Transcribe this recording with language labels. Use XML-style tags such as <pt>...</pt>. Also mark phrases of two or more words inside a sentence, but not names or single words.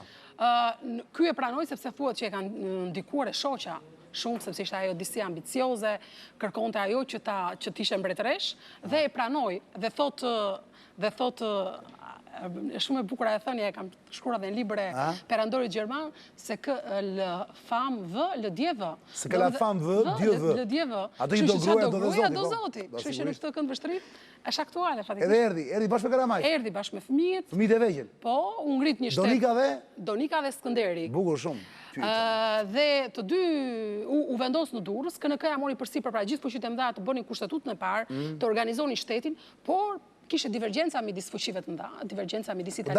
<sq>Ky e pranoj sepse thuhet që e kanë ndikuar e shoqja shumë, sepse ishte ajo disi ambicioze, kërkonte ajo që t'ishe mbretëresh, dhe e pranoj, dhe thotë, shumë e bukur e thënia, e kam shkruar edhe në libre perandorit gjerman,</sq> <fr>se que le femme veut, le Dieu veut. Se que la femme veut, Dieu veut. Le Dieu veut.</fr> <sq>Ato i do gruaja, do Zoti. Kështu që në këtë kënd vështrim është aktuale fatikisht. Edhe erdhi bashkë me Karamaj. Erdhi bashkë me fëmijët. Fëmijët e vegjël. Po, u ngrit një shtet. Donika dhe Skënderi. Bukur shumë. Dhe të dy u vendosë në Durrës, KNK-ja mori përsipër pra gjithë fuqitë e mëdha të bënin kushtetutën e parë, të organizonin shtetin, por kishe divergjenca midis fuqive të mëdha, divergjenca midis Italisë.</sq>